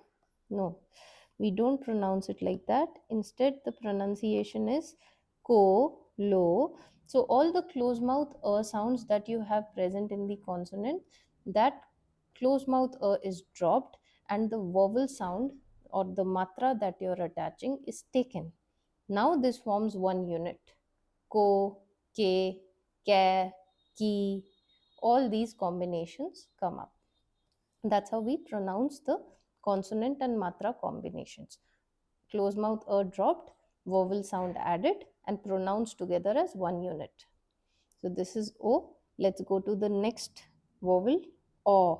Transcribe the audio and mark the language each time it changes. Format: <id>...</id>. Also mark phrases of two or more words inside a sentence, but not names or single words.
<en>No, we don't pronounce it like that. Instead, the pronunciation is ko, lo. So all the closed mouth sounds that you have present in the consonant, that closed mouth is dropped, and the vowel sound or the matra that you're attaching is taken. Now this forms one unit. Ko, ke, ke, ki, all these combinations come up. That's how we pronounce the consonant and matra combinations. Close mouth dropped, vowel sound added, and pronounced together as one unit. So this is O. Let's go to the next vowel, O.</en>